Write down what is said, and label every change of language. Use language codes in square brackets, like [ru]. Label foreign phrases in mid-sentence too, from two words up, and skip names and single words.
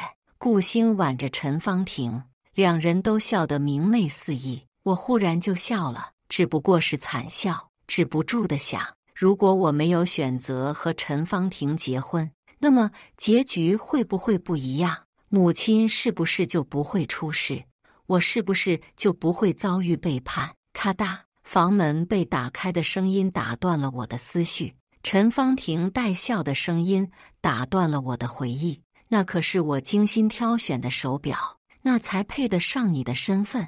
[zh] 顧星挽着陳芳婷，兩人都笑得明媚四溢。我忽然就笑了，只不過是慘笑，止不住地想，如果我沒有選擇和陳芳婷結婚，那麼結局會不會不一樣？母親是不是就不會出事？我是不是就不會遭遇背叛？咔嗒，房門被打開的聲音打斷了我的思緒。陳芳婷帶笑的聲音打斷了我的回憶。那可是我精心挑選的手錶，那才配得上你的身份。